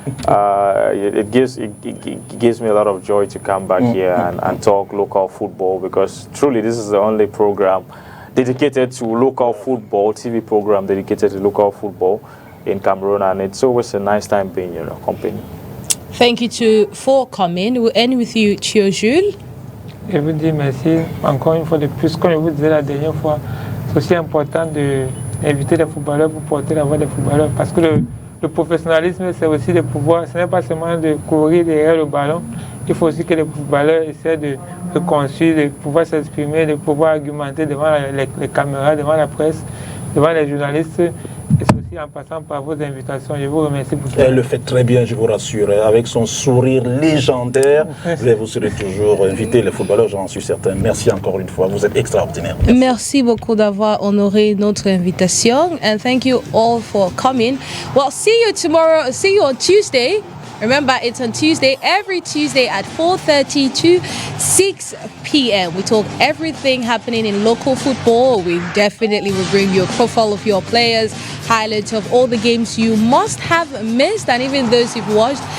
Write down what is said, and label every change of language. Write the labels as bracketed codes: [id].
[en] It gives me a lot of joy to come back here and talk local football, because truly this is the only program dedicated to local football, TV program dedicated to local football in Cameroon, and it's always a nice time being in your company. Thank you for coming. We'll end with you, Jules. [fr] Je vous dis merci encore une fois de plus. Comme je vous disais la dernière fois, c'est aussi important d'inviter les footballeurs pour porter la voix des footballeurs, parce que le professionnalisme, c'est aussi de pouvoir, ce n'est pas seulement de courir derrière le ballon, il faut aussi que les footballeurs essaient de construire, de pouvoir s'exprimer, de pouvoir argumenter devant les caméras, devant la presse, devant les journalistes. Et c'est aussi en passant par vos invitations. Je vous remercie pour ça. Elle le fait très bien, je vous rassure. Avec son sourire légendaire, vous serez toujours invité, les footballeurs, j'en suis certain. Merci encore une fois, vous êtes extraordinaire. Merci beaucoup d'avoir honoré notre invitation. [en] And thank you all for coming. Well, see you tomorrow. See you on Tuesday. Remember, it's on Tuesday, every Tuesday at 4:30 to 6 p.m. We talk everything happening in local football. We definitely will bring you a profile of your players, highlights of all the games you must have missed, and even those you've watched.